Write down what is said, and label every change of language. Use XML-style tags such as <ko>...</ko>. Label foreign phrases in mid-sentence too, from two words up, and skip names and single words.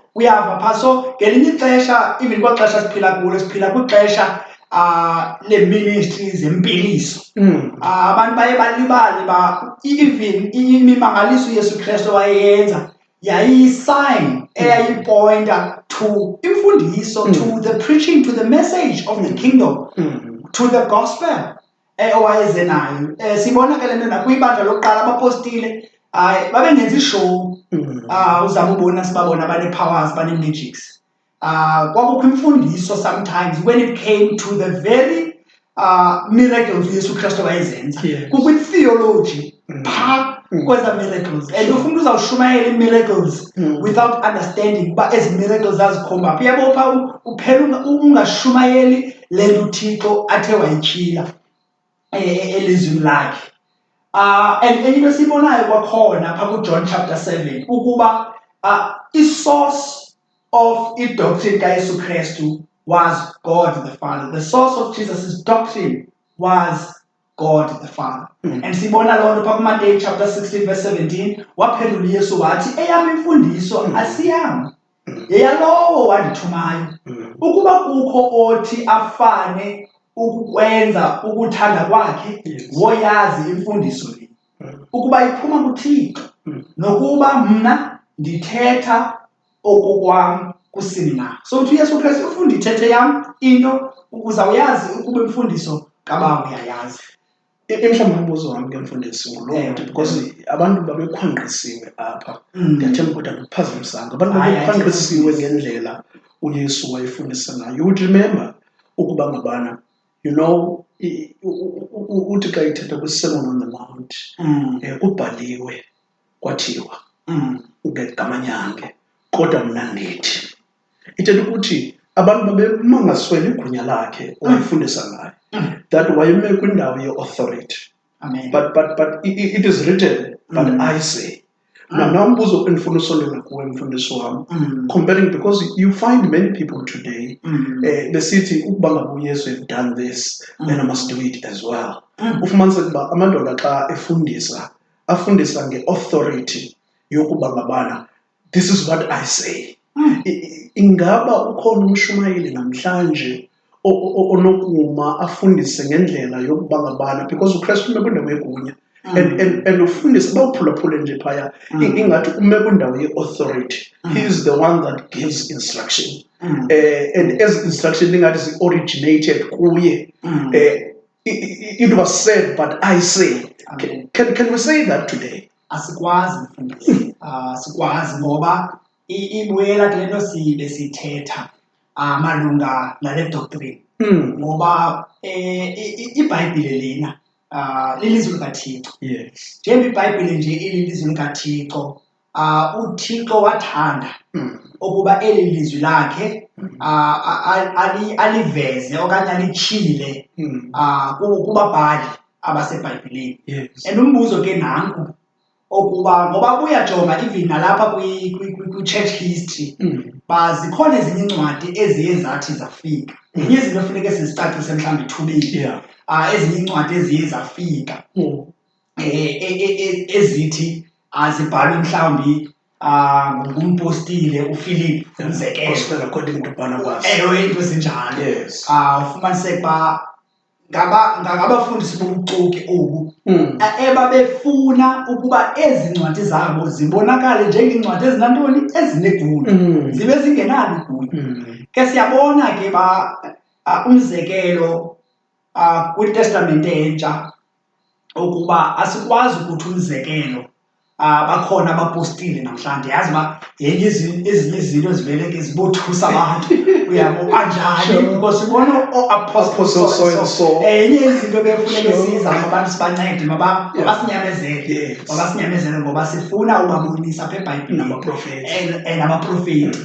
<xh>Uyava phaa so ngelinye ixesha even kwaxesha siphila kulo siphila kwixesha le-ministry zempiliso. Abantu baye balibale even imimangaliso uYesu Kristu wayeyenza yayiyi-sign eyayipointa to imfundiso,</xh> <en>to the preaching, to the message of the kingdom, to the gospel</en> <xh>owayeze nayo. Sibona ke le nto nakwibandla lokuqala abapostile babengenza ishow uzama ubona sibabona bane-powers bane-magics. Kwakukho imfundiso</xh> <en>sometimes when it came to the very miracles</en> <xh>uYesu Kristu wayezenza. Kukho i-theology phaa kweza miracles and ufuna uzawushumayela i-miracles</xh> <en>without understanding</en> <xh>uba ezi miracles zazikhomba phi. Yabo phaa uphela ungashumayeli le nto uThixo athe wayityhila elizwini lakhe. And enye into sibonayo kwakhona phaa kuJohn chapter 7 ukuba i-source of i-doctrine kaYesu Kristu</xh> <en>was God the Father. The source of Jesus' doctrine was God the Father.</en> <xh>And sibona loo nto phaa kuMatthew chapter 16 verse 17 waphendula uYesu wathi eyam imfundiso asiyam yeyalowo wandithumayo. Ukuba kukho othi afane ukukwenza ukuthanda kwakhe woyazi imfundiso le ukuba iphuma kuThixo nokuba mna ndithetha okokwam kusini na. So uthi uYesu Kristu ufunda ithethe yam into uzawuyazi ukuba imfundiso kaBaba uyayazi. Mhlawumbi umbuzo wami ke mfundisi nguloo nto because abantu babekhwanqisiwe apha. Ndiyathemba ukuthi akuphazamisanga. Abantu babekhwanqisiwe ngendlela uYesu wayefundisa ngayo.</xh> <en>You would remember</en> <xh>ukuba ngabana uthi xa ithetha kwi-Sermon on the Mount kubhaliwe kwathiwa ungegamanyange kodwa mna ndithi. Ithetha ukuthi abantu babemangaswele igunya lakhe owayefundisa ngayo, that wayeme kwindawo ye-authority.</xh> <en>But it is written, but I say.</en> <xh>Now umbuzo endifuna usondela kuwe mfundisi wami,</xh> <en>comparing, because you find many people today</en> <xh>besithi ukuba ngabe uYesu</xh> <en>have done this, then I must do it as well.</en> <xh>Ufumaniseke uba amadoda xa afundisa nge-authority yokuba ngabana</xh> <en>this is what I say.</en> <xh>Ingaba ukhona umshumayeli namhlanje onokuma afundise ngendlela yokuba ngabana, because uKristu ume kwindawo yegunya and ufundise bawuphulaphule nje phaya ingathi ume kwindawo ye-authority.</xh> <en>He is the one that gives instruction, and as instruction</en> <xh>ingathi zi-originated kuye.</xh> <en>It was said but I say. Can we say that today?</en> <xh>Asikwazi mfundisi. Sikwazi ngoba ibuyela kule nto besithetha malunga nale doctrine. Ngoba iBhayibhile lena lilizwi likaThixo. Yes. Njengoba iBhayibhile nje ililizwi likaThixo, uThixo wathanda ukuba eli lizwi lakhe aliveze okanye alityhile kubabhali abaseBhayibhelini. Yes. And umbuzo ke nanku okuba ngoba uyajonga even nalapha kwi-church history zikhona ezinye incwadi eziye zathi zafika. Ezinye izinto funeke sizicacise mhlawumbe ethubeni. Ezinye incwadi eziye zafika ezithi zibhalwe mhlawumbi ngumpostile uPhilip umzekelo. Gospel according to Barnabas. Into ezinjalo. Yes. Ufumaniseke uba ngabafundisi bobuxoki obu ebabefuna ukuba ezi ncwadi zabo zibonakale njengeencwadi ezinantoni ezinegunya zibe zingenalo igunya. Ke siyabona ke umzekelo kwiTestamente entsha ukuba asikwazi ukuthi umzekelo bakhona abapostile namhlanje yazi uba yenye ezinye izinto zivele ke zibothusa abantu uyabo kanjani because ubona o-apostles yenye izinto befuneke sizama abantu sibancede mabasinyamezele ngoba sifuna ubabonisa apha eBhayibhilini nabaprofeti.</xh>